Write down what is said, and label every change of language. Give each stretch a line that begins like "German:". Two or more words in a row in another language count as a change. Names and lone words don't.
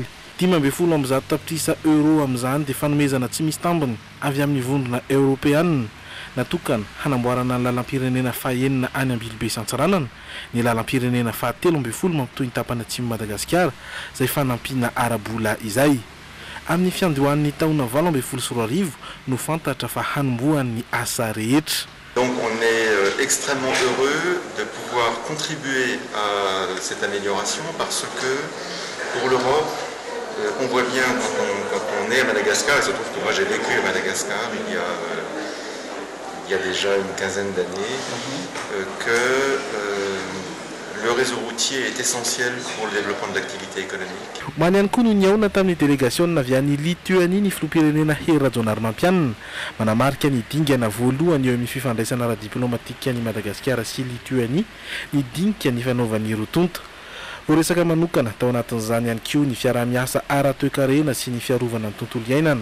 Malagasy: 5.10 tapitrisa euro amin'izany dia fanomezana tsy misy tambiny avy amin'ny vondrona européenne natokana hanamboarana ny lalam-pirenena fahaenina any Ambilobe Isantsiranana, ny lalam-pirenena faha-13 mampitohy ny tapany atsimo Madagasikara izay fanampiana arabola izay. Amin'ny fiandohan'ny taona 2024 no fantatra fa hanombohan'ny asa rehetra.
French: Donc on est extrêmement heureux de pouvoir contribuer à cette amélioration parce que pour l'Europe, on voit bien quand on est à Madagascar, il se trouve que moi j'ai vécu à Madagascar il y a déjà une quinzaine d'années, que le réseau routier est essentiel pour le développement de l'activité économique.
Malagasy: Maniany koa no niaona tamin'ny délégation avy any Lituanie ny filoham-pirenena Hera Djonarmampianina manamarika ny dingana voalohany eo amin'ny fifandraisana ara-diplomatika any Madagasikara sy Lituanie ny dinika ny fanaovany rotonta. Voaresaka manokana tao anatin'izany ihany koa ny fiarah-miasa ara-toe-karena sy ny fiarovana ny tontolo iainana.